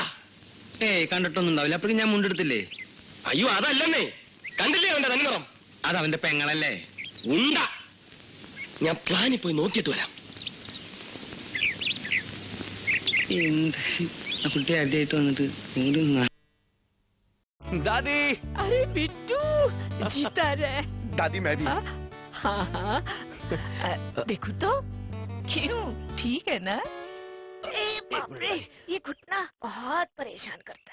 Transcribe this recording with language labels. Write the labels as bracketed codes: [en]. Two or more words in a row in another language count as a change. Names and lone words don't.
[ml] ഏയ് കണ്ടിട്ടൊന്നും ഉണ്ടാവില്ല. അപ്പോഴും ഞാൻ മുണ്ടെടുത്തില്ലേ? അയ്യോ അതല്ലെന്നേ. കണ്ടില്ലേ അവന്റെ തനിനിറം? അത് അവന്റെ പെങ്ങളല്ലേ? ഉണ്ട. ഞാൻ പ്ലാനിൽ പോയി നോക്കിയിട്ട് വരാം. എന്ത് കുട്ടി ആദ്യമായിട്ട് വന്നിട്ട് [hi] दादी। अरे बिट्टू जीता रे। दादी मैं भी। हाँ देखो तो क्यों ठीक है ना? ए बाप रे ये घुटना बहुत परेशान करता है।